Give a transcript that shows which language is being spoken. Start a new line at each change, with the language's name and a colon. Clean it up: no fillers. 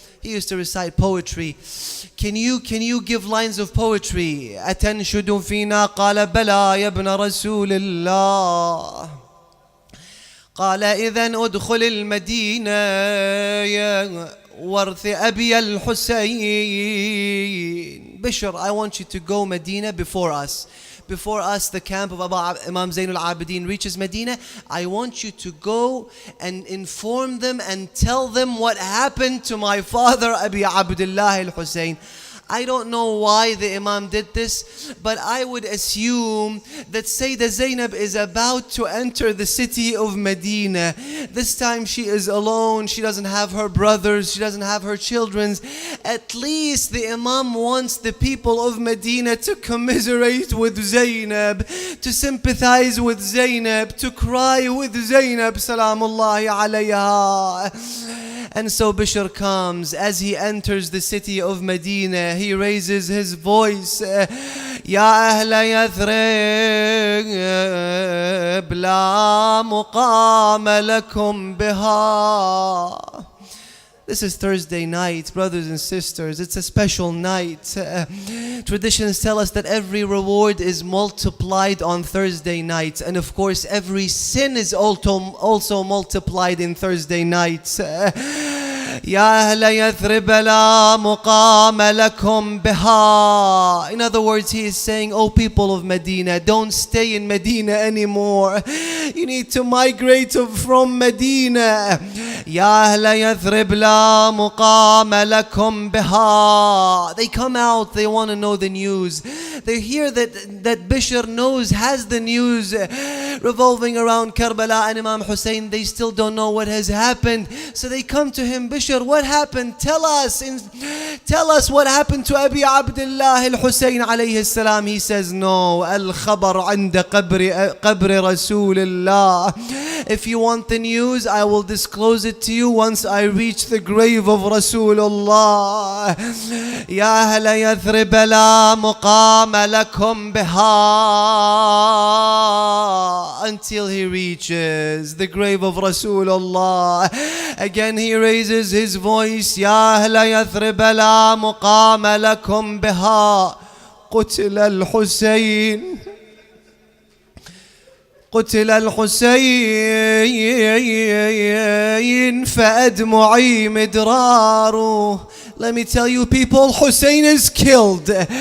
English: He used to recite poetry. Can you give lines of poetry?
Arabic: أتنشد فينا قال بلى يا ابن رسول الله. قال إذن أدخل المدينة ورث أبي الحسين.
English: Bishr, I want you to go Medina before us. Before us, the camp of Imam Zainul Abidin reaches Medina. I want you to go and inform them and tell them what happened to my father Abi Abdullah al-Hussein. I don't know why the Imam did this, but I would assume that Sayyidah Zainab is about to enter the city of Medina. This time she is alone, she doesn't have her brothers, she doesn't have her children. At least the Imam wants the people of Medina to commiserate with Zainab, to sympathize with Zainab, to cry with Zainab, salamullahi alayha. And so Bishr comes. As he enters the city of Medina, he raises his voice.
Arabic: يا أهل يثرب لا مقام لكم بها.
English: This is Thursday night, brothers and sisters. It's a special night. Traditions tell us that every reward is multiplied on Thursday nights. And of course, every sin is also multiplied in Thursday nights.
Arabic: يا أهل يثرب لا مقام لكم بها.
English: In other words, he is saying, oh people of Medina, don't stay in Medina anymore. You need to migrate from Medina.
Arabic: يا أهل يثرب لا مقام لكم بها.
English: They come out, they want to know the news. They hear that Bishr has the news revolving around Karbala and Imam Hussein. They still don't know what has happened. So they come to him, Bishr, what happened? Tell us what happened to Abi Abdullah al-Hussein alayhi salam. He says, no, al-khabar
Arabic: عند قبر رسول الله.
English: If you want the news, I will disclose it to you once I reach the grave of Rasulullah.
Arabic: يا أهل يثرب لا مقام لكم بها.
English: Until he reaches the grave of Rasulullah. Again he raises his voice.
Arabic: يا أهل يثرب لا مقام لكم بها. قتل الحسين. قتل الحسين فأدمعي مدراره.
English: Let me tell you people, Hussein is killed.